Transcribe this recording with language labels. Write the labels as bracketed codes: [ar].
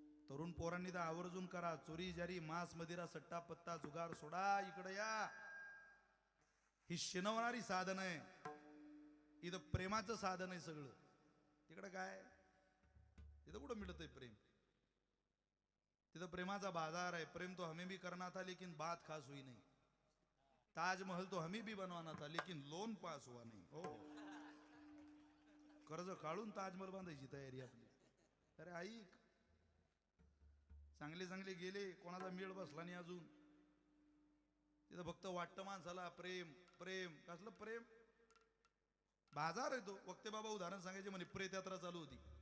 [mr] तरुण पोरांनी तर आवर्जून करा. चोरी जारी मांस मदिरा सट्टा पत्ता जुगार सोडा, इकडे या. ही शिनवणारी साधन आहे. इथं प्रेमाचं साधन आहे सगळं. तिकडं काय? तिथं कुठं मिळत आहे प्रेम? तिथं प्रेमाचा बाजार आहे. [hi] प्रेम तो हमें भी करना था लेकिन बात खास हुई नहीं. ताजमहल तो हमें भी बनवाना था लेकिन लोन पास हुआ नहीं. [mr] हो, कर्ज काढून ताजमहल बांधायची तयारी आपली. अरे ऐक, चांगले चांगले गेले, कोणाचा मेळ बसला नाही अजून. तिथं फक्त वाटतं माणसाला प्रेम प्रेम. कसलं प्रेम? बाजार आहे तो. वक्ते बाबा उदाहरण सांगायचे म्हणे, प्रेत यात्रा चालू होती.